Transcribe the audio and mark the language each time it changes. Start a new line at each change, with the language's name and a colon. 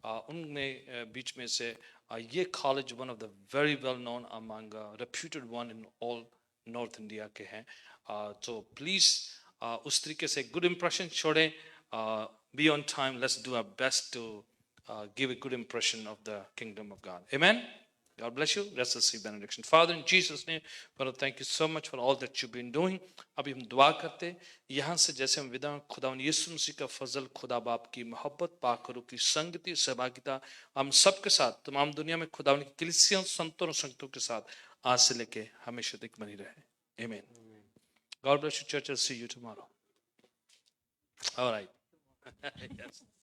Hindi: उनने बीच में से ये college
English: one of the very well known among reputed one in all north India
Hindi: के हैं। तो प्लीज़ उस तरीके से गुड इंप्रेशन छोड़ें,
English: Be on time, let's do our best to give a good impression of the kingdom of God. Amen. God bless you. Let's receive benediction. Father, in Jesus' name, Father, thank you so much for all that you've been doing.
Hindi: अभी हम दुआ करते हैं, यहाँ से जैसे हम विदा, खुदावन यीशु मसीह का फजल, खुदा बाप की मोहब्बत, पाक रूह की संगति, सहभागिता हम सबके साथ, तमाम दुनिया में खुदावन की कलीसियों, संतों और संगतों के साथ आज से लेके हमेशा तक बनी रहे।
English: Amen. God bless you, church. I'll see you tomorrow. All right. Yes.